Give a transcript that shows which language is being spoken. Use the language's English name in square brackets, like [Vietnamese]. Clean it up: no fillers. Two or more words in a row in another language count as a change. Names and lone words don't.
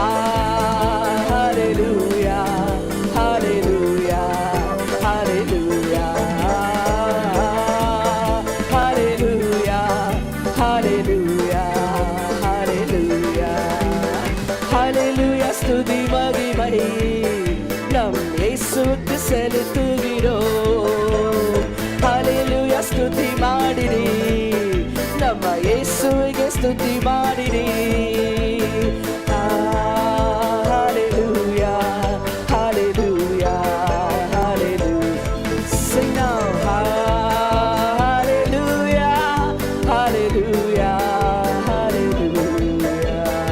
[Tamil] ஹல்லேலூயா ஹல்லேலூயா ஹல்லேலூயா ஹல்லேலூயா ஹல்லேலூயா ஹல்லேலூயா ஹல்லேலூயா ஸ்துதி மகிமை நம் இயேசுவுக்கு செலுத்துகிறோம். ஹல்லேலூயா ஸ்துதி [Kannada] ಮಾಡಿರಿ, ನಮ್ಮ ಯೇಸುವಿಗೆ ಸ್ತುತಿ ಮಾಡಿರಿ. [English] Hallelujah, hallelujah, hallelujah. Sing now. Hallelujah, hallelujah, hallelujah.